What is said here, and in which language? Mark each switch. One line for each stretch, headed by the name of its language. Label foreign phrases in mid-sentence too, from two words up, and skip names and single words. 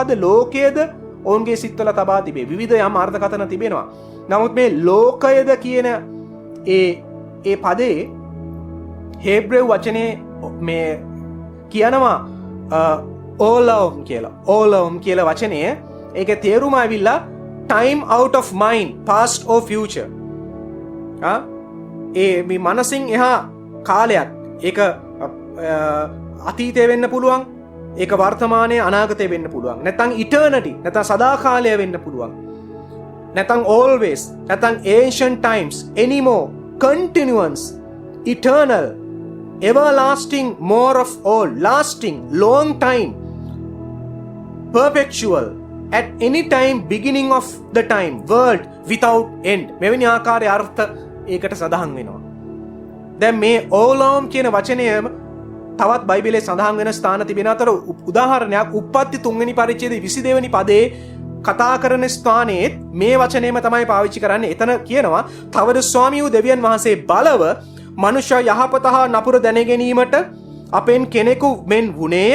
Sinhala: මොකද්ද ලෝකයේද ඔවුන්ගේ සිත්වල තබා තිබේ? විවිධ යම් අර්ථකථන තිබෙනවා. නමුත් මේ ලෝකයද කියන ඒ පදේ හේබ්‍රෙව් වචනේ මේ කියනවා ඕලවම් කියලා. ඕලවම් කියලා වචනය ඒකේ තේරුම ඇවිල්ලා
English: time out of mind, past or future.
Sinhala: මේ මනසින් එහා කාලයක්. ඒක අතීතය වෙන්න පුළුවන්. ඒක වර්තමානයේ අනාගතය වෙන්න පුළුවන්. නැත්නම් eternity, නැත්නම් සදාකාලය වෙන්න පුළුවන්.
English: නැත්නම් always, නැත්නම් ancient times, anymore, continuance, eternal, everlasting, more of all, lasting, long time, perpetual, at any time, beginning of the time, world without end.
Sinhala: මෙවැනි ආකාරයේ අර්ථ ඒකට සඳහන් වෙනවා. දැන් මේ ඕලෝම් කියන වචනය තවත් බයිබලයේ සඳහන් වෙන ස්ථාන තිබෙන අතර උදාහරණයක් උප්පත්ති 3 වෙනි පරිච්ඡේදයේ 22 වෙනි පදේ කතා කරන ස්ථානයේ මේ වචනයම තමයි පාවිච්චි කරන්නේ. එතන කියනවා තවද ස්වාමී වූ දෙවියන් වහන්සේ බලව මනුෂ්‍ය යහපත හා නපුර දැන ගැනීමට අපෙන් කෙනෙකු මෙන් වුණේය.